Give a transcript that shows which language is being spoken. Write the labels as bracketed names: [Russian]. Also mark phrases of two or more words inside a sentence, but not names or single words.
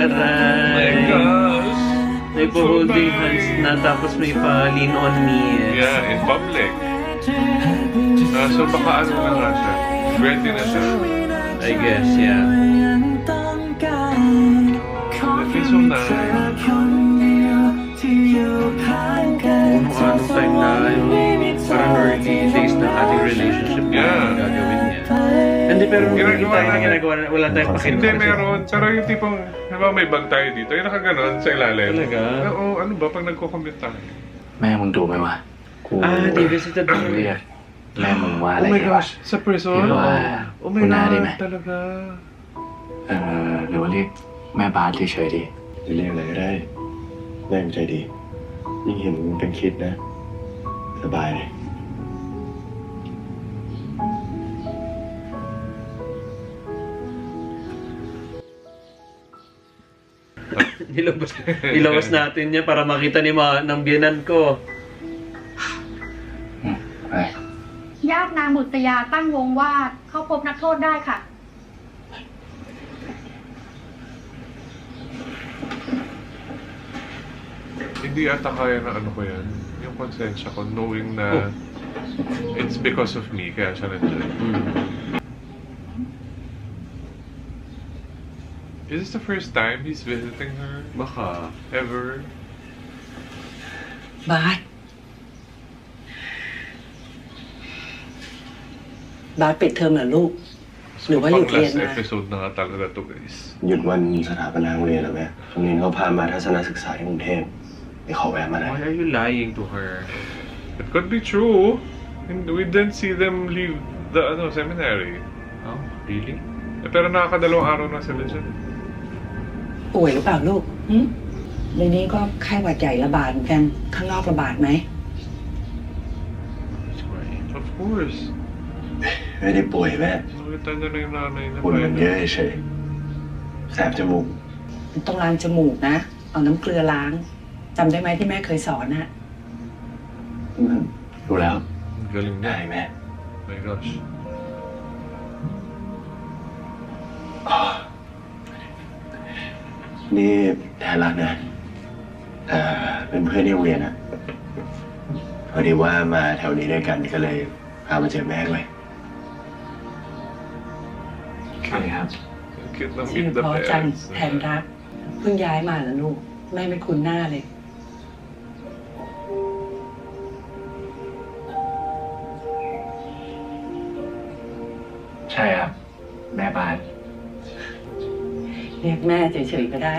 [Filipino] taray. [English] gosh! [Filipino] May holding hands na tapos may pa [English] lean on me. [Filipino] Yeah, [English] in public. [Filipino] So baka ano na nga siya. Ready na siya. [English] I guess, yeah. That feels so nice. [Filipino] Anong time na yung parang [English] early days [Filipino] ng ating relationship na [English] Yeah. [Filipino] gagawin niya. Hindi, pero hindi Ginagawa tayo na natin. ginagawa na wala tayong pakita. Hindi, meron. Pero yung tipong, diba may bag tayo dito, yung nakaganon sa ilalim. Talaga? Oo, ano ba, pag nagko-commute tayo. [Thai] แม่มึงดูไหมวะ กู [Filipino] Di visited [Thai] เรียกแม่มึงว่าอะไร [English] Oh my [Thai] ดีวะ [Filipino] gosh, sa prison? Di ba? [English] Oh my [Filipino] Una din [English] god, [Filipino] eh. talaga. [Thai] หรือว่าเรียกแม่บาสเฉยๆดี จะเรียกอะไรก็ได้แม่งใจดี ยิ่งเห็นมึงเป็นคิดนะ สบายเลย [Filipino] Nilabas natin niya para makita ni ng biyanan ko. [Thai] ไป ญาตินางบุตยาตั้งวงวาดเข้าพบนักโทษได้ค่ะ [Filipino] Hindi ata kaya na ano ko yan. Yung konsensya ko, [English] knowing na it's because of me, [Filipino] kaya siya nandiyan. [English] Is this the first time he's visiting her? [Filipino] Baka. [English] Ever? [Thai] บาสบาสปิดเทอมเหรอลูก หรือว่าหยุด [Filipino] Pang [Thai] เรียน [Filipino] last [Thai] มา [Filipino] episode na nga talaga to, guys. [Thai] หยุดวันสถาปนาโรงเรียนแล้วแม่โรงเรียนเขาพามาทัศนศึกษาที่กรุงเทพไปขอแวะมาได้ [English] Why are you lying to her? It could be true. And we didn't see them leave the seminary. Oh, really? [Filipino] Eh, pero nakakadalawang araw na sila dyan. [Thai] ป่วยหรือเปล่าลูกหึในนี้ก็ไข้หวัดใหญ่ระบาดเหมือนกัน ข้างนอกระบาดไหม [English] He's crying. Of course. [Thai] ไม่ได้ป่วยแม่ [Filipino] Nakita niya na yung nanay na [Thai] ฝุ่นมันเยอะ [Filipino] pahinga. [Thai] เฉยแสบจมูก มันต้องล้างจมูกนะ เอาน้ำเกลือล้างจำได้ไหมที่แม่เคยสอนน่ะ รู้แล้ว [Filipino] Ang galing [Thai] ได้ [Filipino] niya. [Thai] แม่ [English] My gosh. [Thai] นี่แทนรักนะเป็นเพื่อนที่โรงเรียนอะพอดีว่ามาแถวนี้ด้วยกันก็เลยพามาเจอแม่ด้วย โอเคครับ [Filipino] Cute na [Thai] ชื่อ [English] meet the [Thai] เพอจัง [English] parents. [Thai] แทนรัก เพิ่งย้ายมาแล้วลูก แม่ไม่คุ้นหน้าเลย ใช่ครับ แม่บาส เรียกแม่เฉยๆก็ได้